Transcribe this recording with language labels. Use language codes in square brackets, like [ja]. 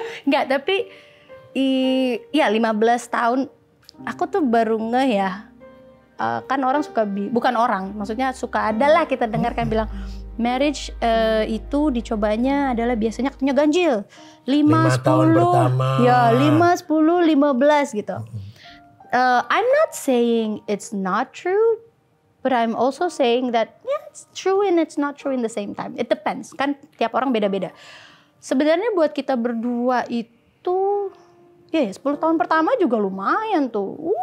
[id] Enggak, tapi 15 tahun aku tuh baru ngeh ya. Kan orang suka bukan orang, maksudnya suka adalah kita dengarkan bilang marriage itu dicobanya adalah biasanya katanya ganjil 5 tahun pertama. Ya 5, 10, 15 gitu. [en] I'm not saying it's not true, but I'm also saying that it's true and it's not true in the same time. It depends, [id] kan tiap orang beda-beda. Sebenarnya buat kita berdua itu, 10 tahun pertama juga lumayan tuh.